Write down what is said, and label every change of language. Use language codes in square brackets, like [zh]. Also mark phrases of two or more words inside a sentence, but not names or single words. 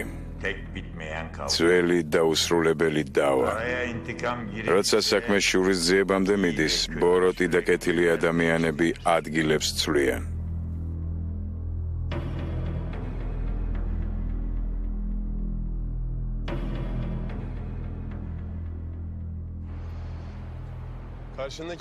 [tr] Tek bitmeyen kavga. [ka] ძველი დაუსრულებელი დავა. [tr] Araya intikam girince [ka] როცა საქმე შურის ძიებამდე მიდის, ბოროტი და კეთილი ადამიანები ადგილებს ცვლიან. [tr] karşındaki